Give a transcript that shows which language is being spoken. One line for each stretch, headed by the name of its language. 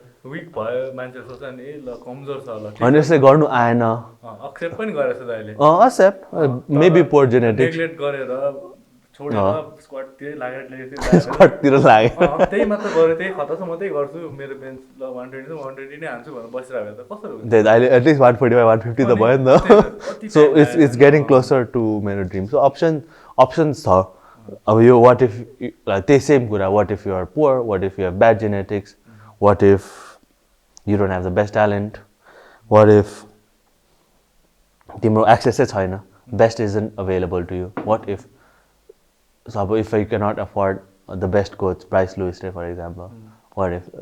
Nepali: Week भयो मान्छे सोच्छ नि ए ल कमजोर छ ल हैन यसले गर्नु आएन एक्सेप्ट पनि गरेछ त अहिले
English: except maybe poor genetics
Nepali: नेग्लेक्ट गरेर छोडेर स्क्वाटतिर लागेर स्क्वाटतिर लागे त्यही मात्र गरे त्यही खतस म त्यही गर्छु मेरो बेन्च ल 120 त 120 नै हान्छु भनेर बसिरहेको त कसरी हुन्छ त्यही अहिले एटलिस्ट 145 150 त भयो नि त
English: so it's getting closer to मेरो dream so options
Nepali: छ अब यो
English: what if त्यही same कुरा what if you are poor what if you have bad genetics what if you don't have the best talent what if
Nepali: तिम्रो एक्सेसै छैन
English: Best isn't available to you what if So, if I cannot afford the best coach, Bryce Lewis, for example, what if?